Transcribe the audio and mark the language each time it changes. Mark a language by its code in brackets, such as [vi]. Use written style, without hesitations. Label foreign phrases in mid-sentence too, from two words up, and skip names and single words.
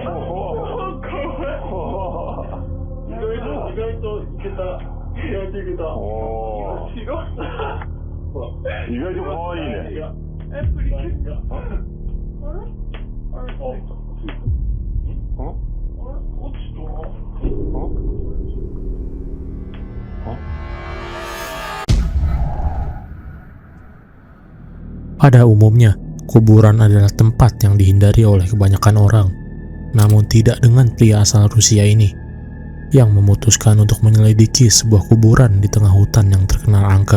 [ja] かわいい。意外といけた。おお、白い。意外と可愛いね。プリキュア。あれ？ん？落ちた。 [id] Pada umumnya, kuburan adalah tempat yang dihindari oleh kebanyakan orang. Namun tidak dengan pria asal Rusia ini, yang memutuskan untuk menyelidiki sebuah kuburan di tengah hutan yang terkenal angker.